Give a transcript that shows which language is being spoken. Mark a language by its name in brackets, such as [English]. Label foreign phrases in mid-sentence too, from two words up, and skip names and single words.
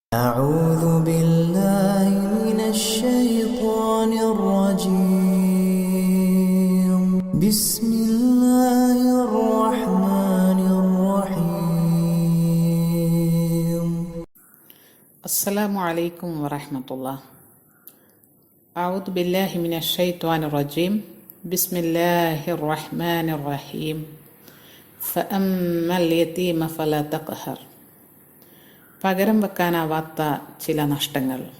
[Arabic] أعوذ بالله من الشيطان الرجيم بسم الله الرحمن الرحيم السلام عليكم ورحمة الله. أعوذ بالله من الشيطان الرجيم. بسم الله الرحمن الرحيم. فأما اليتيم فلا تقهر. [Malayalam] പകരം വെക്കാനാവാത്ത ചില നഷ്ടങ്ങൾ.